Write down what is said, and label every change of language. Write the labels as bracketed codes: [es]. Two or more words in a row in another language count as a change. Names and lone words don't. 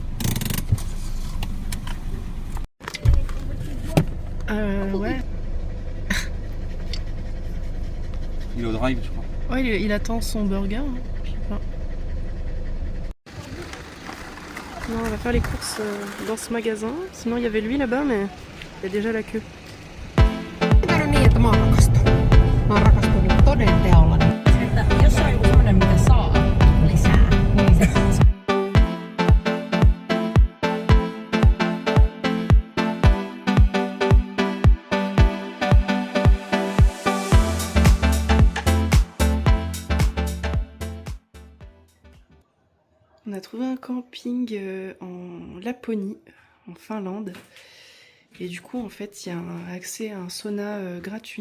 [fr] Ouais. Il est au drive, je crois. Ouais, il attend son burger. Hein. Je sais pas. Non, on va faire les courses dans ce magasin. Sinon, il y avait lui là-bas, mais il y a déjà la queue. [fi] Mä oon rakastunut toden teolla. Jos on joku semmonen, mitä saa lisää, niin se... [fr] On a trouvé un camping en Laponie, en Finlande. Et du coup, en fait, il y a un accès à un sauna gratuit.